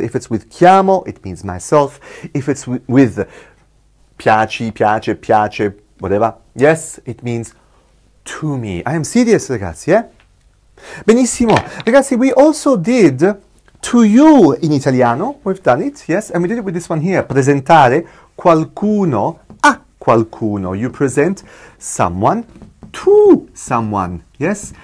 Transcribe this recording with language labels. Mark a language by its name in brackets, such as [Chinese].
[English] If it's with chiamo, it means myself. If it's with piaci, piace, piace, whatever, yes, it means to me. I am serious, ragazzi, eh? Benissimo. Ragazzi, we also did to you in Italiano. We've done it, yes, and we did it with this one here. [Italian] Presentare qualcuno a qualcuno. [English] You present someone to someone, yes?